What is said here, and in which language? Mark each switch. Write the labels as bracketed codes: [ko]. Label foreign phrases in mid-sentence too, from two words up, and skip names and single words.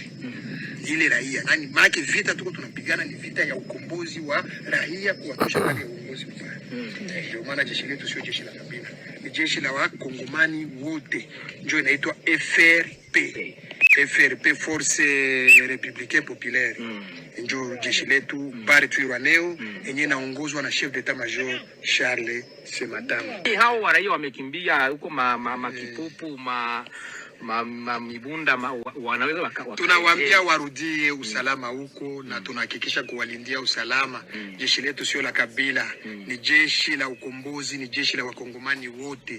[sw] Ile raia, yani maana vita tuko tunapigana ni vita ya ukombozi wa raia, kuwatosha ndani ya uongozi mbaya. Ndio maana jeshi letu sio jeshi la kabila, ni jeshi la Wakongomani wote, ndio inaitwa FRP, [fr] Force Républicaine Populaire. [sw] Ndio jeshi letu bari tuirwaneo yenye naongozwa na [fr] chef d'état major [sw] Charles Sematama. Hao waraia wamekimbia huko Kipupu Mibunda wanaweza tunawaambia warudie usalama huko, na tunahakikisha kuwalindia usalama. Jeshi letu sio la kabila, ni jeshi la ukombozi, ni jeshi la Wakongomani wote.